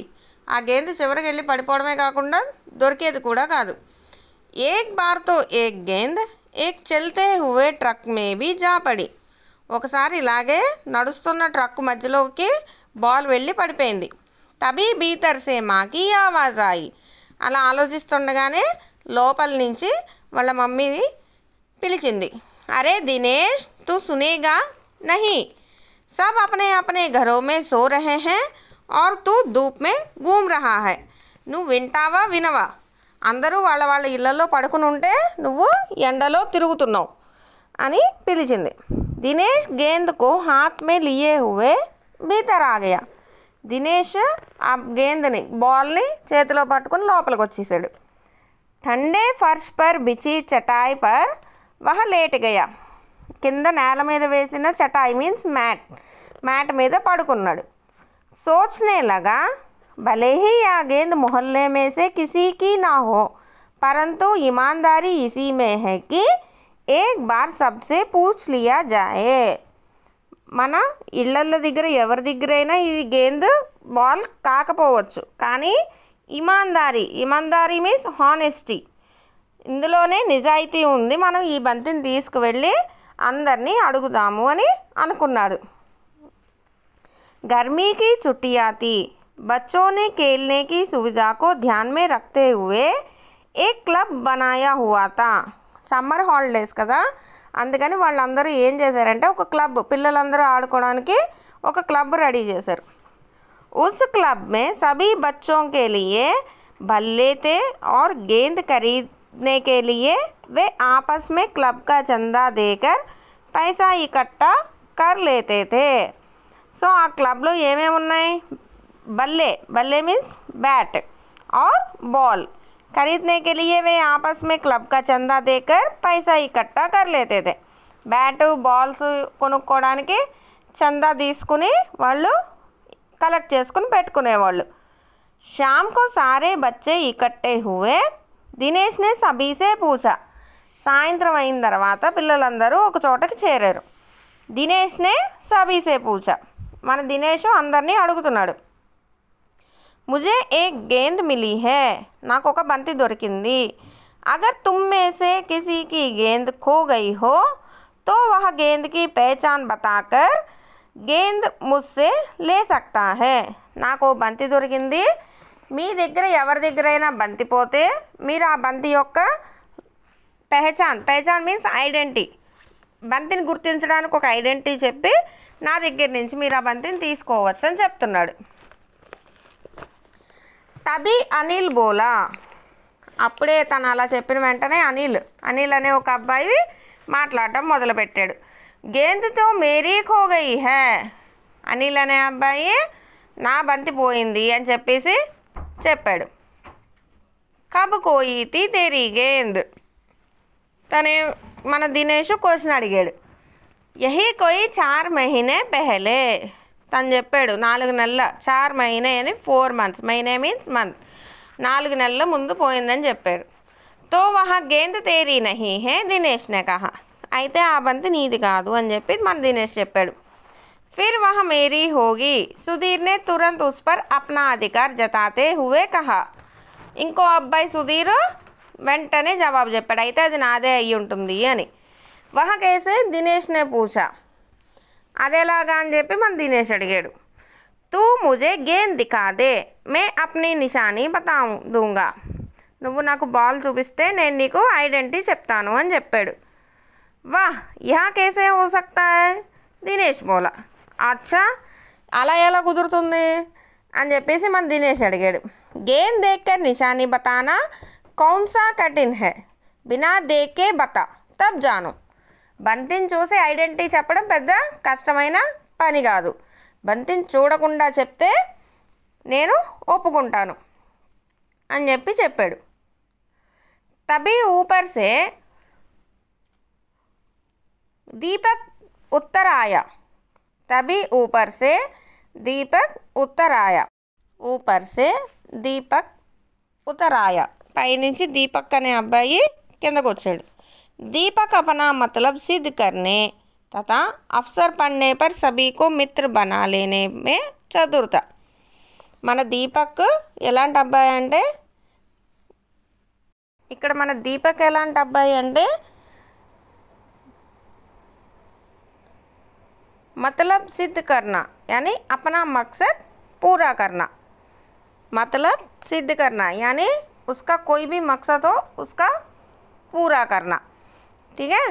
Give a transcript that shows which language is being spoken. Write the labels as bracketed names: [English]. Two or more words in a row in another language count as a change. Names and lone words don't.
[Telugu] ఆ గేంద్ చివరికి వెళ్ళి పడిపోవడమే కాకుండా దొరికేది కూడా కాదు. [Hindi] एक बार तो एक गेंद एक चलते हुए ट्रक में भी जा पड़ी. [Telugu] ఒకసారి ఇలాగే నడుస్తున్న ట్రక్ మధ్యలోకి బాల్ వెళ్ళి పడిపోయింది. [Hindi] तभी भीतर से माँ की आवाज़ आई. [Telugu] అలా ఆలోచిస్తుండగానే లోపల నుంచి వాళ్ళ మమ్మీ పిలిచింది. [Hindi] अरे दिनेश तू सुनेगा नहीं, सब अपने अपने घरों में सो रहे हैं और तू धूप में घूम रहा है. [Telugu] నువ్వు వింటావా వినవా, అందరూ వాళ్ళ వాళ్ళ ఇళ్లలో పడుకుని ఉంటే నువ్వు ఎండలో తిరుగుతున్నావు అని పిలిచింది. [Hindi] दिनेश गेंद को हाथ में लिए हुए भीतर आ गया. [Telugu] దినేష్ ఆ గేంద్ని బాల్ని చేతిలో పట్టుకుని లోపలికి వచ్చేసాడు. [Hindi] ठंडे फर्श पर बिछी चटाई पर वह लेट गया. [Telugu] కింద నేల మీద వేసిన చటాయి [English] means mat [Telugu] మీద పడుకున్నాడు. [Hindi] सोचने लगा भले ही यह गेंद मोहल्ले में से किसी की ना हो, परंतु ईमानदारी इसी में है कि एक बार सबसे पूछ लिया जाए. [Telugu] మన ఇళ్ళ దగ్గర ఎవరి దగ్గరైనా ఈ గేంద్ బాల్ కాకపోవచ్చు, కానీ ఇమాందారీ [English] means honesty, [Telugu] ఇందులోనే నిజాయితీ ఉంది, మనం ఈ బంతిని తీసుకువెళ్ళి అందరినీ అడుగుదాము అని అనుకున్నాడు. [Hindi] गर्मी की छुट्टियाँ थी. बच्चों ने खेलने की सुविधा को ध्यान में रखते हुए एक क्लब बनाया हुआ था. [English] summer holidays [Telugu] కదా, అందుకని వాళ్ళందరూ ఏం చేశారంటే ఒక క్లబ్, పిల్లలందరూ ఆడుకోవడానికి ఒక క్లబ్ రెడీ చేశారు. [Hindi] उस क्लब में सभी बच्चों के लिए बल्ले थे और गेंद खरीदने के लिए वे आपस में क्लब का चंदा देकर पैसा इकट्ठा कर लेते थे. [Telugu] సో ఆ క్లబ్లో ఏమేమి ఉన్నాయి, [Hindi] बल्ले [English] means bat [Hindi] और बॉल. खरीदने के लिए वे आपस में क्लब का चंदा देकर पैसा इकट्ठा कर लेते थे. [English] bat balls [Telugu] కొనుక్కోవడానికి చందా తీసుకుని వాళ్ళు కలెక్ట్ చేసుకుని పెట్టుకునేవాళ్ళు. [Hindi] शाम को सारे बच्चे इकट्ठे हुए. दिनेश ने सभी से पूछा. [Telugu] సాయంత్రం అయిన తర్వాత పిల్లలందరూ ఒక చోటకి చేరారు. [Hindi] दिनेश ने सभी से पूछा. [Telugu] మన దినేష్ అందరినీ అడుగుతున్నాడు. [Hindi] ముझे एक गेंद मिली है. [Telugu] నాకు ఒక బంతి దొరికింది. [Hindi] अगर तुम में से किसी की गेंद खो गई हो तो वह गेंद की पहचान बताकर गेंद मुझसे ले सकता है. [Telugu] నాకు బంతి దొరికింది, మీ దగ్గర ఎవరి దగ్గరైనా బంతి పోతే మీరు ఆ బంతి యొక్క పెహచాన్ [English] means identity, [Telugu] బంతిని గుర్తించడానికి ఒక ఐడెంటిటీ చెప్పి నా దగ్గర నుంచి మీరు ఆ బంతిని తీసుకోవచ్చు అని చెప్తున్నాడు. [Hindi] तभी अनिल बोला. [Telugu] అప్పుడే తను అలా చెప్పిన వెంటనే అనిల్ అనే ఒక అబ్బాయి మాట్లాడటం మొదలుపెట్టాడు. [Hindi] गेंद तो मेरी खो गई है. [Telugu] అనిల్ అనే అబ్బాయి నా బంతి పోయింది అని చెప్పాడు. [Hindi] कब खोई थी तेरी गेंद. [Telugu] తనే మన దినేష్ క్వశ్చన్ అడిగాడు. [Hindi] यही कोई 4 महीने पहले. [Telugu] తను చెప్పాడు 4 నెలల, 4 మహీనే అని 4 months, మహీనే [English] means month, [Telugu] 4 నెలల ముందు పోయిందని చెప్పాడు. [Hindi] तो वह गेंद तेरी नहीं है दिनेश ने कहा. [Telugu] అయితే ఆ బంతి నీది కాదు అని చెప్పి మన దినేష్ చెప్పాడు. [Hindi] फिर वह मेरी होगी। सुधीर ने तुरंत उस पर अपना अधिकार जताते हुए कहा। [Telugu] ఇంకో అబ్బాయి సుధీర్ వెంటనే జవాబు చెప్పాడు, అయితే అది నాదే అయ్యి ఉంటుంది అని. [Hindi] वह कैसे दिनेश ने पूछा. [Telugu] అదేలాగా అని చెప్పి మన దినేష్ అడిగాడు. [Hindi] तू मुझे गेंद दिखा दे, मैं अपनी निशानी बताऊं दूंगा. [Telugu] నువ్వు నాకు బాల్ చూపిస్తే నేను నీకు ఐడెంటిటీ చెప్తాను అని చెప్పాడు. [Hindi] वाह, यहाँ कैसे हो सकता है, दिनेश बोला. अच्छा, [Telugu] అలా ఎలా కుదురుతుంది అని చెప్పేసి మన దినేష్ అడిగాడు. [Hindi] गेंद देखकर निशानी बताना कौन सा कठिन है, बिना देखे बता तब जानूँ. [Telugu] బంతిని చూసి ఐడెంటిటీ చెప్పడం పెద్ద కష్టమైన పని కాదు. బంతిని చూడకుండా చెప్తే నేను ఒప్పుకుంటాను అని చెప్పి చెప్పాడు. [Hindi] तभी ऊपर से दीपक उतर आया. तभी ऊपर से दीपक उतर आया. ऊपर से दीपक उतर आया. [Telugu] పైనుంచి దీపక్ అనే అబ్బాయి కిందకు వచ్చాడు. [Hindi] दीपक अपना मतलब सिद्ध करने तथा अवसर पड़ने पर सभी को मित्र बना लेने में चतुर था. [Telugu] మన దీపక్ ఎలాంటి అబ్బాయి అంటే, ఇక్కడ మన దీపక్ ఎలాంటి అబ్బాయి అంటే [Hindi] मतलब सिद्ध करना यानी अपना मकसद पूरा करना. मतलब सिद्ध करना यानी उसका कोई भी मकसद हो उसका पूरा करना, ठीक है.